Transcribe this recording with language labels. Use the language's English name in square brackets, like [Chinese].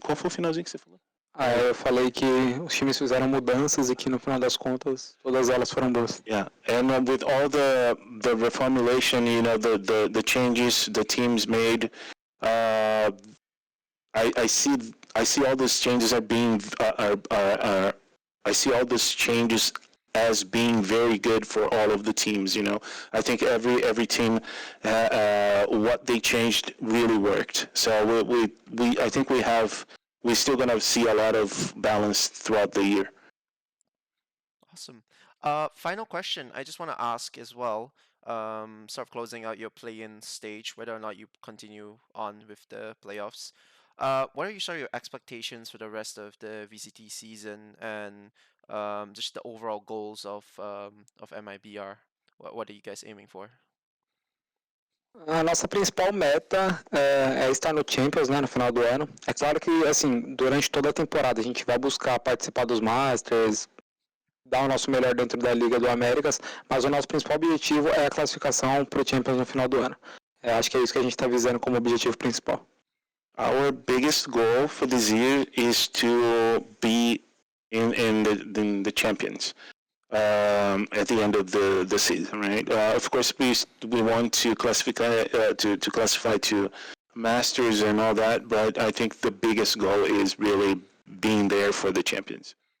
[Portuguese] Qual foi o finalzinho que você falou? Eu falei que os times fizeram mudanças e que no final das contas todas elas foram boas. [English] Yeah, and with all the reformulation, the changes the teams made, I see all these changes I see all these changes as being very good for all of the teams. I think every team, what they changed really worked. So I think we're still gonna see a lot of balance throughout the year. Awesome. Final question. I just want to ask as well. Sort of closing out your play-in stage, whether or not you continue on with the playoffs. What are your expectations for the rest of the VCT season, and just the overall goals of MIBR? What are you guys aiming for? [Portuguese] A nossa principal meta é estar no Champions, né, no final do ano. É claro que, assim, durante toda a temporada a gente vai buscar participar dos Masters, dar o nosso melhor dentro da Liga do Américas, mas o nosso principal objetivo é a classificação para o Champions no final do ano. Acho que é isso que a gente está visando como objetivo principal. [English] Our biggest goal for this year is to be in the champions. at the end of the season, right? Of course, we want to classify to Masters and all that, but I think the biggest goal is really being there for the champions.